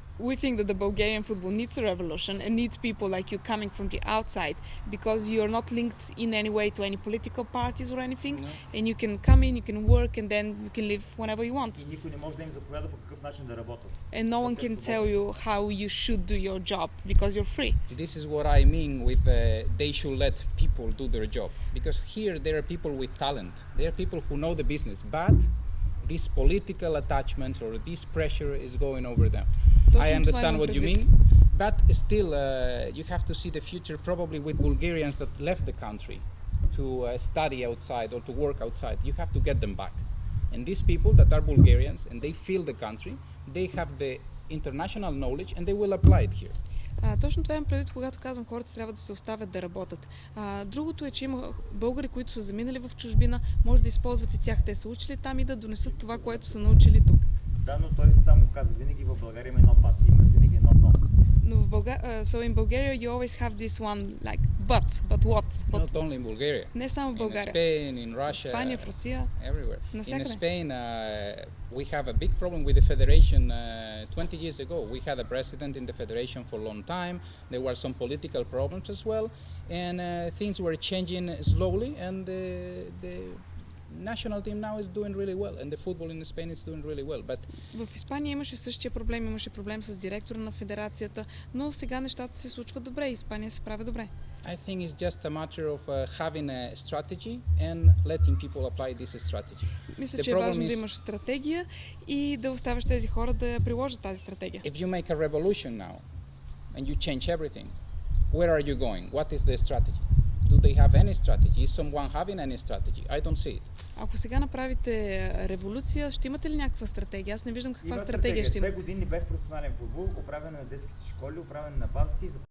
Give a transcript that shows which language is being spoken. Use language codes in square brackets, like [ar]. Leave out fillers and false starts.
[en] We think that the Bulgarian football needs a revolution and needs people like you coming from the outside because you're not linked in any way to any political parties or anything, and you can come in, you can work, and then you can live whenever you want. [bg] И никой не може да им заповяда по какъв начин да работят. [en] And no one can tell you how you should do your job because you're free. This is what I mean with they should let people do their job. Because here there are people with talent. There are people who know the business, but these political attachments or this pressure is going over them. I understand what you mean, but still you have to see the future probably with Bulgarians that left the country to study outside or to work outside. You have to get them back. And these people that are Bulgarians and they feel the country, they have the international knowledge and they will apply it here. [bg] Точно това имам предвид, когато казвам, хората трябва да се оставят да работят. Другото е, че има българи, които са заминали в чужбина, може да използват и тях. Те са учили там и да донесат това, което са научили тук. Да, но той само каза, винаги в България има едно пати, има винаги едно дно. Но в [en] so in Bulgaria you always have this one like but what? Not only in Bulgaria. [bg] Не само в България. [en] In Spain, in Russia. [bg] В Испания, в Русия. [en] Everywhere. [bg] Навсякъде. [en] In Spain, we have a big problem with the federation. 20 years ago, we had a president in the federation for a long time. There were some political problems as well, and things were changing slowly. And the national team now is doing really well, and the football in Spain is doing really well. But [bg] в Испания имаше същия проблем, имаше проблем с директора на федерацията, но сега нещата се случват добре. Испания се справя добре. [en] I think it's just a matter of having a strategy and letting people apply this strategy. [bg] Мисля, че е важно да имаш стратегия и да оставяш тези хора да приложат тази стратегия. [en] If you make a revolution now and you change everything, where are you going? What is the strategy? Do they have any strategy? Is someone having any strategy? I don't see it. [bg] Ако сега направите революция, ще имате ли някаква стратегия? Аз не виждам каква стратегия ще има. 2 години без професионален футбол, оправяне на детските школи, оправяне на базите и